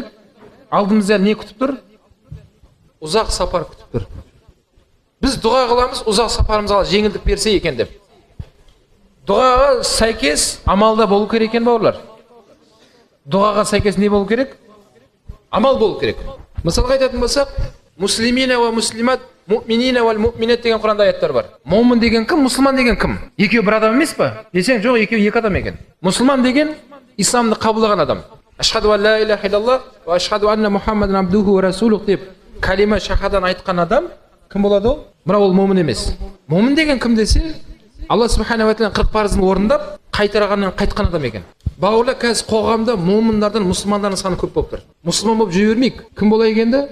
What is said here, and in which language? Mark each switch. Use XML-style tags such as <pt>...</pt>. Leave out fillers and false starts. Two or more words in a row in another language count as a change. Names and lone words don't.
<kk>Алдымызда не күтіп тұр? Ұзақ сапар күтіп тұр. Біз дұға қыламыз, ұзақ сапарымызға жеңілдік берсе екен деп. Дұғаға сәйкес амалда болу керек екен бауырлар. Дұғаға сәйкес не болу керек? Амал болу керек. Мысалға айтатын болсақ,</kk> <ar>المسلمين والمسلمات، المؤمنين والمؤمنات</ar> <kk>деген Құранда аяттар бар. Момын деген кім, мұсылман деген кім? Екеуі бір адам емес па? Десең, жоқ, екеуі екі адам екен. Мұсылман деген исламды қабылдаған адам.</kk> <ar>أشهد أن لا إله إلا الله وأشهد أن محمدا عبده ورسوله</ar> <kk>деп калима шахадан айтқан адам кім болады ол? Бірақ ол момын емес. Момын деген кім десе, Алла</kk> <ar>سبحانه وتعالى</ar> <kk>40 парызын орындап, қайтарғаннан қайтқан адам екен. Бауырлар, қазір қоғамда момындардан мұсылмандардың саны көп болып тұр. Мұсылман болып жүре бермейік. Кім болайық енді?</kk>